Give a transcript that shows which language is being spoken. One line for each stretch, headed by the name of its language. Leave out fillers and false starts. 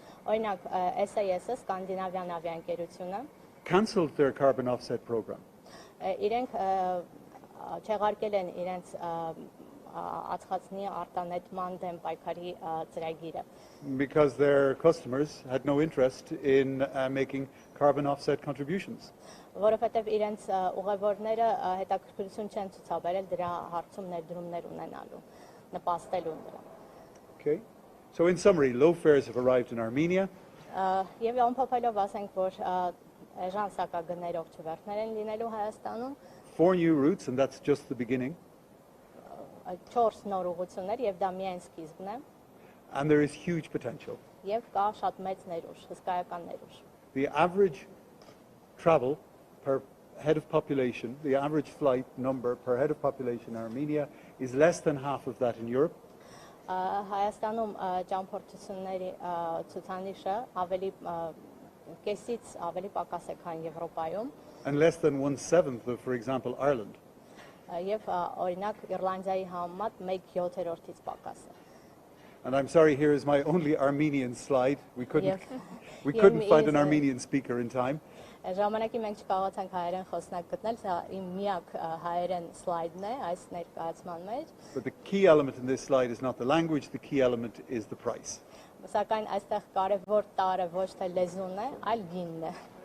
Armenian: Օրինակ SAS-ը սկանդինավյան ավիաընկերությունը
English: cancelled their carbon offset program.
Armenian: իրենք չեղարկել են իրենց ածխածնի արտանետման դեմ պայքարի ծրագիրը։
English: Because their customers had no interest in making carbon offset contributions.
Armenian: Որովհետև իրենց ուղևորները հետաքրքրություն չեն ցուցաբերել դրա հարցում ներդրումներ ունենալու, նպաստելու դրան։
English: Okay. So in summary, low fares have arrived in Armenia.
Armenian: Եվ ամփոփելով ասենք, որ էժան սակագներով չվերթներ են լինելու Հայաստանում,
English: 4 new routes, and that's just the beginning.
Armenian: 4 նոր ուղղություններ եւ դա միայն սկիզբն է։
English: And there is huge potential.
Armenian: Եվ կա շատ մեծ ներուժ, հսկայական ներուժ։
English: The average travel per head of population, the average flight number per head of population in Armenia is less than half of that in Europe.
Armenian: Հայաստանում ճամփորդությունների ցուցանիշը ավելի կեսից ավելի պակաս է, քան Եվրոպայում։
English: And less than 1/7 of, for example, Ireland.
Armenian: Եվ օրինակ Իռլանդիայի համեմատ 1/7-ից պակաս է։
English: And I'm sorry, here is my only Armenian slide. We couldn't find an Armenian speaker in time.
Armenian: Ժամանակի մենք չկարողացանք հայերեն խոսնակ գտնել, սա իմ միակ հայերեն սլայդն է այս ներկայացման մեջ։
English: But the key element in this slide is not the language, the key element is the price.
Armenian: Սակայն այստեղ կարևոր տարը ոչ թե լեզուն է, այլ գինն է։